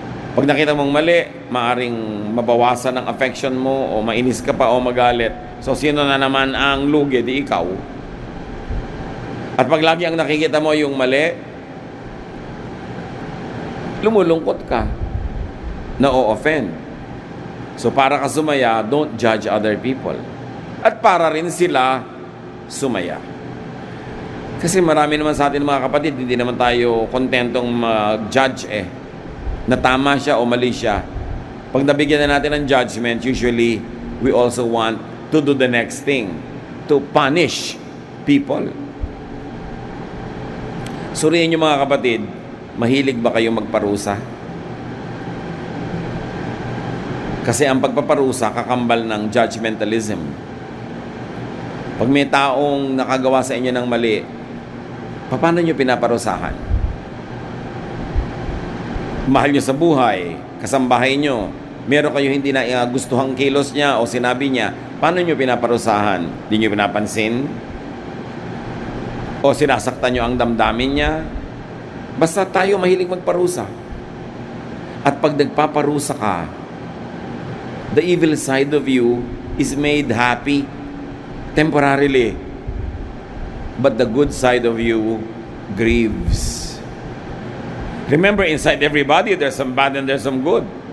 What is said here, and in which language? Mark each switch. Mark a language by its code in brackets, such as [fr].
[tl] Pag nakita mong mali, maaring mabawasan ang affection mo o mainis ka pa o magalit. So, sino na naman ang lugi? Di ikaw. At pag lagi ang nakikita mo yung mali, lumulungkot ka. Na-o-offend. [en] So, [tl] para ka sumaya, [en] don't judge other people. [tl] At para rin sila sumaya. Kasi marami naman sa atin mga kapatid, hindi naman tayo kontentong mag-judge na tama siya o mali siya. Pag nabigyan na natin ng judgment, [en] usually, we also want to do the next thing, to punish people. [tl] Suriin niyo mga kapatid, mahilig ba kayong magparusa? Kasi ang pagpaparusa, kakambal ng judgmentalism. Pag may taong nakagawa sa inyo ng mali, paano nyo pinaparusahan? Mahal nyo sa buhay, kasambahay nyo, meron kayo hindi na gustuhang kilos niya o sinabi niya, paano nyo pinaparusahan? Di nyo pinapansin? O sinasaktan nyo ang damdamin niya? Basta tayo mahilig magparusa. At pag nagpaparusa ka, [en] the evil side of you is made happy temporarily. But the good side of you grieves. Remember, inside everybody, there's some bad and there's some good.